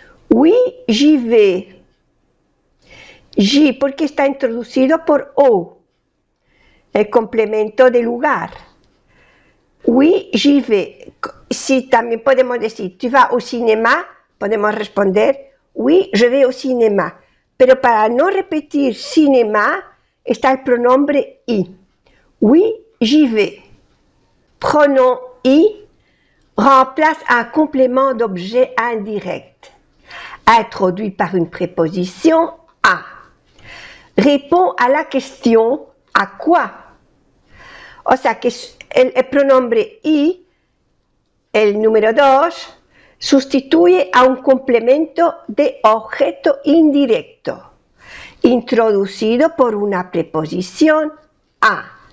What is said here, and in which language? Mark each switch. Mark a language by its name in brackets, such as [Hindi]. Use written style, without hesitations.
[French] Oui, j'y vais. [Spanish] J'y, porque está introducido por O, el complemento de lugar. [French] Oui, j'y vais. [Spanish] Si también podemos decir, [French] ¿tu vas au cinéma? [Spanish] Podemos responder, [French] oui, je vais au cinéma. [Spanish] Pero para no repetir cinéma, está el pronombre I. [French] Oui, j'y vais. Pronom I remplace un complément d'objet indirect, introduit par une préposition à. Répond a la question ¿a quoi? [Spanish] O sea que el pronombre I, el número 2, sustituye a un complemento de objeto indirecto, introducido por una preposición a.